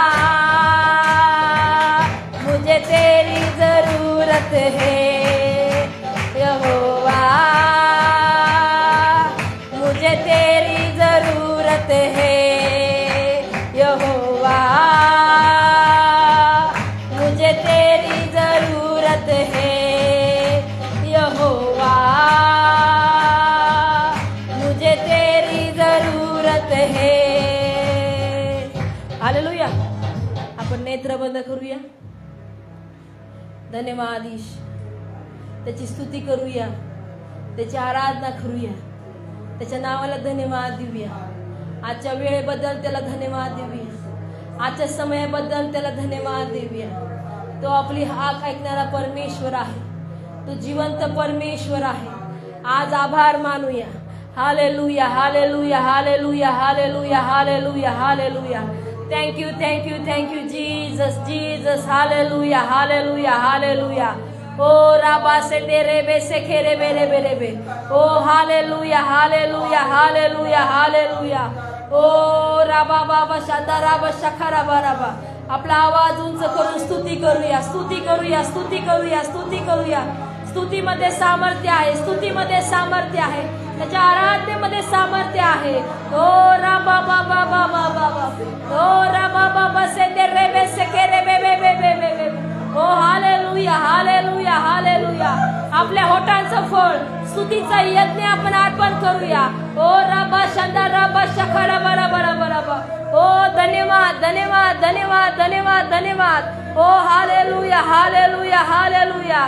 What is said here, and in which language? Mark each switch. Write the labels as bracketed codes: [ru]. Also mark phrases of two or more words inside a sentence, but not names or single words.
[hi] मुझे तेरी जरूरत है यहोवा, मुझे तेरी जरूरत है यहोवा, मुझे तेरी जरूरत है यहोवा, मुझे तेरी जरूरत है। [mr] हालेलुया। आपण नेत्र बंद करूया, धन्यवाद ईश, त्याची स्तुती करूया, त्याची आराधना करूया, त्याच्या नावाला धन्यवाद देऊया। आजच्या वेळेबद्दल त्याला धन्यवाद देऊया, आजच्या समयाबद्दल त्याला धन्यवाद देऊया। तो आपली हाक ऐकणारा परमेश्वर आहे, तो जिवंत परमेश्वर आहे। आज आभार मानूया। हालेलुया, हालेलुया, हालेलुया, हालेलुया, हालेलुया, हालेलुया। [en] thank you, thank you, thank you Jesus, Jesus. [mr] हालेलुया, हालेलुया, हालेलुया। ओ राबा से तेरे बे से खेरे बेरे बेरे बे। ओ हालेलुया, हालेलुया, हालेलुया, हालेलुया। ओ राबा बाबा शांदा राबा शखरा बाराबा। आपला आवाज उंच करून स्तुती करूया, स्तुती करूया, स्तुती करूया, स्तुती करूया। स्तुतीमध्ये सामर्थ्य आहे, स्तुतीमध्ये सामर्थ्य आहे, त्याच्या आराधनेमध्ये सामर्थ्य आहे। ओ राबा बाबा बाबा बाबा, ओ राबा बाबा से तेरे बे से खेरे बे बे बे बे बे बे। ओ हालेलुया, हालेलुया, हालेलुया। आपल्या होठांचं फळ स्तुतीचा यज्ञ आपण अर्पण करूया। ओ राबा शांदा राबा शखरा बरा बरा बरा बरा। ओ धन्यवाद, धन्यवाद, धन्यवाद, धन्यवाद, धन्यवाद। ओ हालेलुया, हालेलुया, हालेलुया।